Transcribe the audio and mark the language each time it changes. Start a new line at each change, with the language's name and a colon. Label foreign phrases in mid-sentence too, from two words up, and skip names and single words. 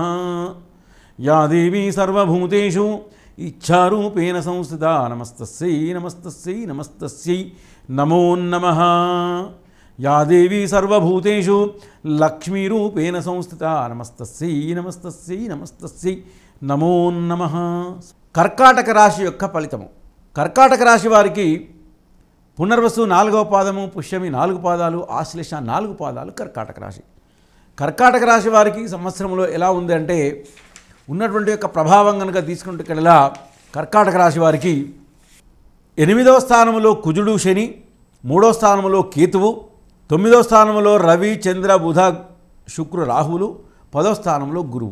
Sanskrit: या देवी सर्वभूतेषु इच्छारूपेण संस्थिता नमस्तस्यै नमस्तस्यै नमस्तस्यै नमो नमः। या देवी सर्वभूतेषु लक्ष्मीरूपेण संस्थिता नमस्तस्यै नमस्तस्यै नमस्तस्यै नमो नमः।
Telugu: కర్కాటక రాశి యొక్క ఫలితము. कर्काटक రాశి వారికి పునర్వసు 4వ పాదము, పుష్యమి 4 పాదాలు, ఆశ్లేష 4 పాదాలు కర్కాటక రాశి. కర్కాటక రాశి వారికి సంవత్సరంలో ఎలా ఉంది అంటే ఉన్నటువంటి యొక్క ప్రభావం కనుక తీసుకుంటుకెళ్ళలా కర్కాటక రాశి వారికి 8వ స్థానంలో కుజుడు శని, 3వ స్థానంలో కేతువు, 9వ స్థానంలో రవి చంద్ర బుధ శుక్ర రాహువులు, 10వ స్థానంలో గురువు.